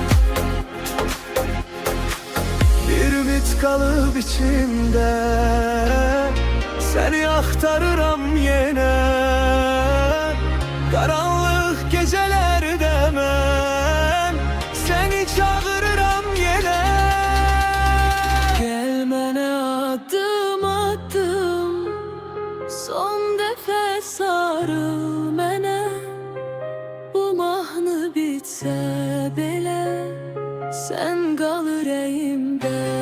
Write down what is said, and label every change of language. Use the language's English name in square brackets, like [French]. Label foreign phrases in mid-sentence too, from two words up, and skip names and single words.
[Turkish] Bir ümit kalıp içimde, seni aktarıram yine. Karanlık gecelerde ben seni çağırıram yine. Gelmene adım attım, [Azerbaijani] son dəfə sarıl mənə. Bu mahnı bitsə belə, sən qal ürəyimdə.